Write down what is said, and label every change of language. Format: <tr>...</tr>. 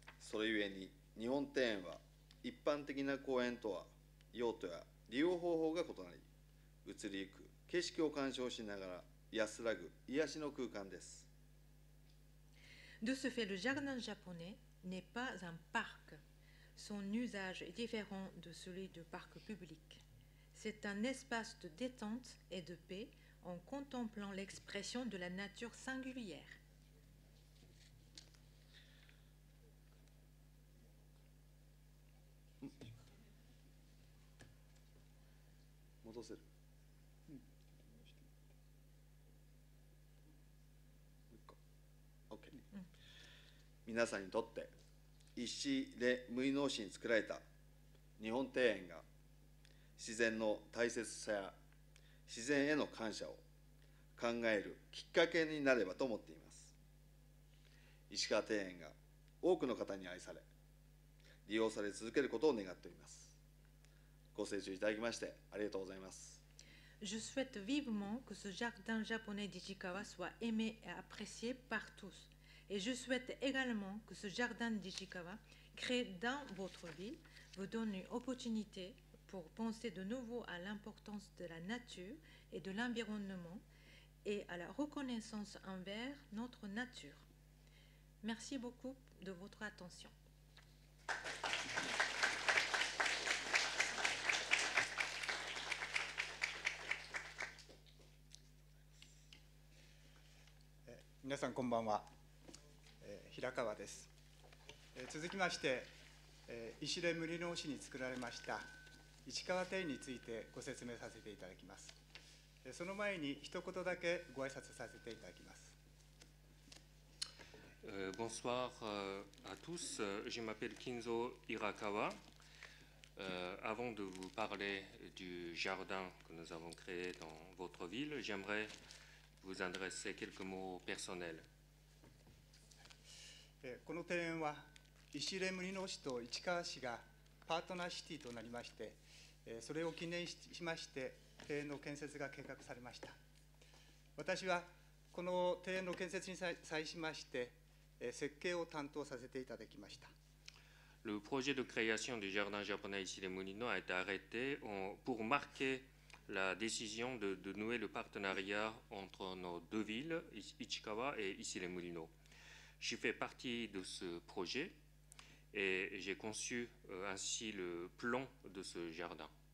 <ja>それゆえに日本庭園は一般的な公園とは用途や利用方法が異なり、移りゆく景色を鑑賞しながら安らぐ癒しの空間です。</ja> <fr>De ce fait, le jardin japonais n'est pas un parc. Son usage est différent de celui du parc public. C'est un espace de détente et de paix en contemplant l'expression de la nature singulière.</fr> <ja>戻せる。もう一個。OK。皆さんにとって石で無意農師に作られた日本庭園が自然の大切さや自然への感謝を考えるきっかけになればと思っています。石川庭園が多くの方に愛され利用され続けることを願っております。ご清聴いただきましてありがとうございます。</ja> <fr>Je souhaite vivement que ce jardin japonais d'Ichikawa soit aimé et apprécié par tous. Et je souhaite également que ce jardin d'Ichikawa, créé dans votre ville, vous donne une opportunité pour penser de nouveau à l'importance de la nature et de l'environnement et à la reconnaissance envers notre nature. Merci beaucoup de votre attention.</fr> <ja>皆さんこんばんは、平川です。続きまして、石出無理農師に作られました市川庭園についてご説明させていただきます。その前に一言だけご挨拶させていただきます。</ja> <fr>Bonsoir à tous, je m'appelle Kinzo Hirakawa. Avant de vous parler du jardin que nous avons créé dans votre ville, j'aimerais vous adresser quelques mots personnels.</fr> <ja>この庭園は石出無理農師と市川市がパートナーシティとなりまして、それを記念しまして庭園の建設が計画されました。私はこの庭園の建設に際しまして設計を担当させていただきました。</ja> <fr>Le projet de création du jardin japonais ici les Moulineaux a été arrêté pour marquer la décision de nouer le partenariat entre nos deux villes, Ichikawa et ici les Moulineaux. Je fais partie de ce projet et j'ai conçu ainsi le plan de ce jardin.</fr>